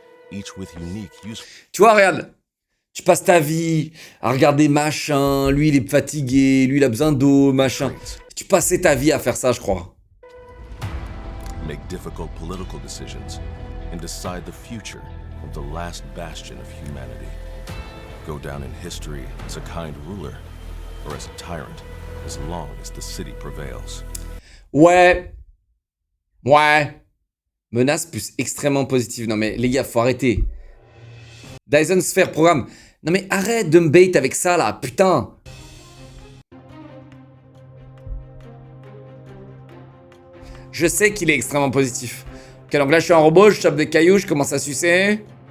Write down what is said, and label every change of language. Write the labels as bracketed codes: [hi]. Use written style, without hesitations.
[fr] Tu vois, regarde. Tu passes ta vie à regarder machin, lui il est fatigué, lui il a besoin d'eau, machin. Tu passais ta vie à faire ça, je crois. [en] Make difficult political decisions and decide the future of the last bastion of humanity. Go down in history as a kind ruler or as a tyrant as long as the city prevails. [fr] Ouais. Menace plus extrêmement positive. Non mais les gars, faut arrêter. Dyson Sphere programme. Non mais arrête de me bait avec ça là, putain. Je sais qu'il est extrêmement positif. Ok, donc là je suis un robot, je chope des cailloux, je commence à sucer.